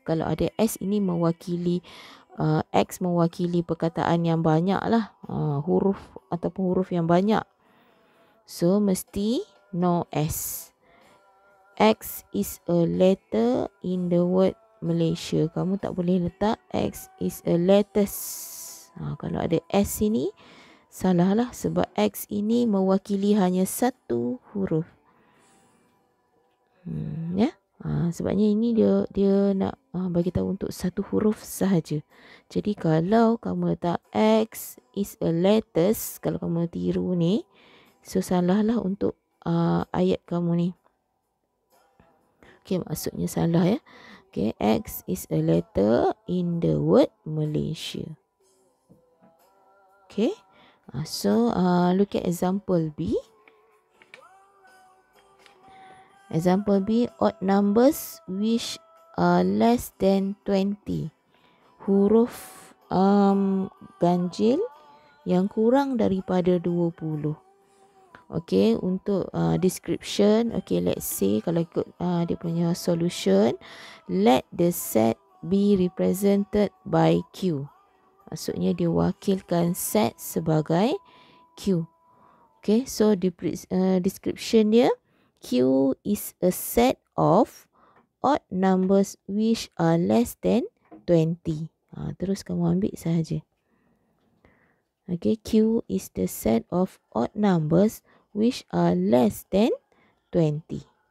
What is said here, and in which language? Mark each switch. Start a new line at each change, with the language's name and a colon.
Malay: Kalau ada S ini mewakili, X mewakili perkataan yang banyak lah, huruf ataupun huruf yang banyak. So, mesti no S.
English: X is a letter in the word Malaysia.
Malay: Kamu tak boleh letak
English: X is a letters.
Malay: Kalau ada S ini, salah lah, sebab X ini mewakili hanya satu huruf. Ya. Sebabnya ini dia nak bagi tahu untuk satu huruf sahaja. Jadi kalau kamu letak
English: X is a letters,
Malay: kalau kamu tiru ni, so salah lah untuk ayat kamu ni. Okay, maksudnya salah ya.
English: Okay, X is a letter in the word Malaysia. Okay. So, look at example B. Example B, odd numbers which are less than 20.
Malay: Huruf ganjil yang kurang daripada 20.
English: Okay, untuk description, okay, let's say
Malay: kalau ikut dia punya
English: solution, let the set be represented by Q.
Malay: Maksudnya dia wakilkan set sebagai Q.
English: Okay, so description dia, Q is a set of odd numbers which are less than 20.
Malay: Terus kamu ambil sahaja.
English: Okay, Q is the set of odd numbers which are less than 20.